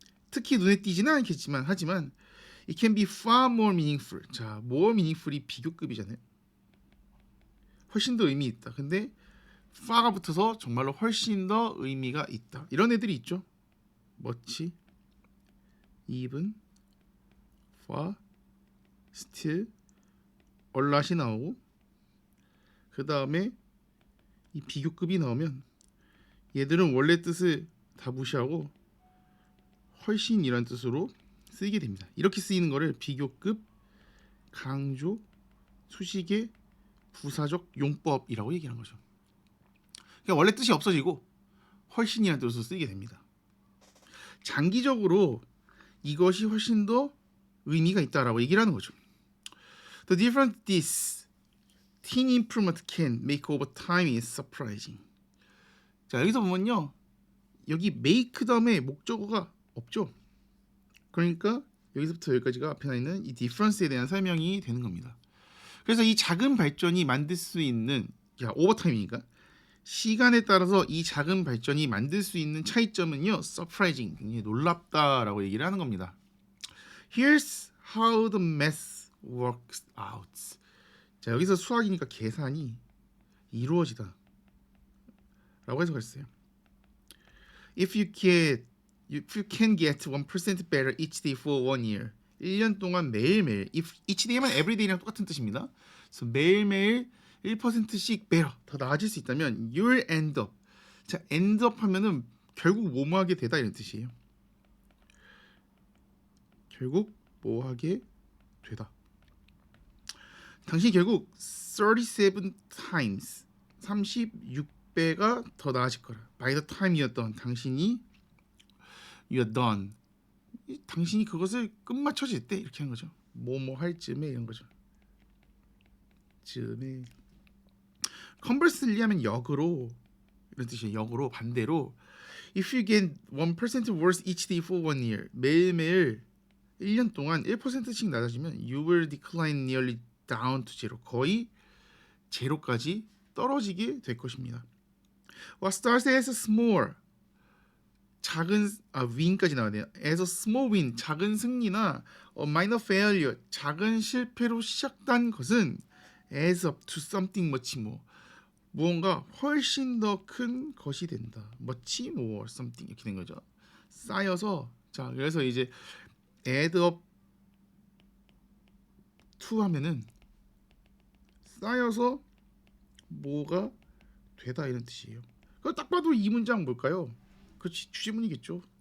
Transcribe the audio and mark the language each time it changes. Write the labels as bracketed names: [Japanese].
[Korean] 특히 눈에 띄지는 않겠지만 하지만 [English] it can be far more meaningful. [Korean] 자, more meaningful이 비교급이잖아요. 훨씬 더 의미 있다. 근데 far가 붙어서 정말로 훨씬 더 의미가 있다. 이런 애들이 있죠. much, even, far, still, a lot이 나오고 그 다음에 이 비교급이 나오면 얘들은 원래 뜻을 다 무시하고 훨씬이란 뜻으로 쓰이게 됩니다. 이렇게 쓰이는 거를 비교급, 강조, 수식의 부사적 용법이라고 얘기하는 거죠. 그러니까 원래 뜻이 없어지고 훨씬이란 뜻으로 쓰이게 됩니다. 장기적으로 이것이 훨씬 더 의미가 있다라고 얘기를 하는 거죠. [English] The difference this teen improvement can make over time is surprising. [Korean] 자, 여기서 보면요, 여기 make 다음에 목적어가 없죠. 그러니까 여기서부터 여기까지가 앞에 나 있는 이 difference에 대한 설명이 되는 겁니다. 그래서 이 작은 발전이 만들 수 있는, 오버타임이니까 시간에 따라서 이 작은 발전이 만들 수 있는 차이점은요, surprising, 굉장히 놀랍다라고 얘기를 하는 겁니다. [English] Here's how the math works out. [Korean] 자, 여기서 수학이니까 계산이 이루어지다 라고 해석했어요. [English] If you can get 1% better each day for 1 year. [Korean] 1년 동안 매일매일, if each day만 every day랑 똑같은 뜻입니다. 그래서 매일매일 1%씩 better, 더 나아질 수 있다면 [English] you'll end up. [Korean] 자, end up 하면은 결국 뭐뭐하게 되다 이런 뜻이에요. 결국 뭐하게 되다. 당신이 결국 37 times 36배가 더 나아질 거라. [English] By the time you're 당신이 you're done. [Korean] 당신이 그것을 끝마쳐질 때 이렇게 하는 거죠. 뭐뭐 할 즈음에 이런 거죠. 즈음에. Conversely 하면 역으로 이런 뜻이에요. 역으로 반대로 [English] if you get 1% worse each day for 1 year. [Korean] 매일매일 1년 동안 1%씩 낮아지면 [English] you will decline nearly down to zero. [Korean] 거의 제로까지 떨어지게 될 것입니다. [English] What starts as small, [Korean] 작은 win까지 나와야 돼요. [English] as a small win [Korean] 작은 승리나 [English] a minor failure [Korean] 작은 실패로 시작된 것은 [English] adds up to something much more [Korean] 무언가 훨씬 더 큰 것이 된다. much more something 이렇게 된 거죠. 쌓여서 자 그래서 이제 add up to 하면은 쌓여서 뭐가 되다 이런 뜻이에요. 그 딱 봐도 이 문장 뭘까요? 그렇지 주제문이겠죠.